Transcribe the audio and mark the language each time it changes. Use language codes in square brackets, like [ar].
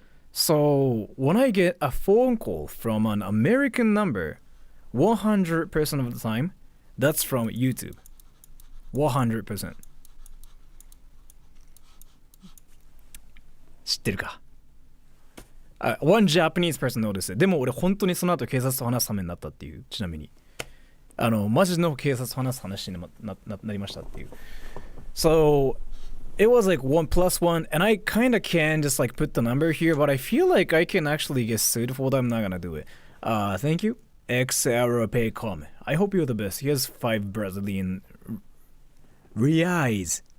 [en] So when I get a phone call from an American number, 100% of the time, that's from YouTube. 100%. [ja] 知ってるか? [en] One Japanese person noticed it. [ja] でも俺本当にその後警察と話すためになったっていう。ちなみにマジの警察と話す話に なりましたっていう。 [en] So it was like 1+1 and I kind of can just like put the number here, but I feel like I can actually get sued for that. I'm not gonna do it. Thank you. XRPaycom. I hope you're the best. He has 5 Brazilian reais.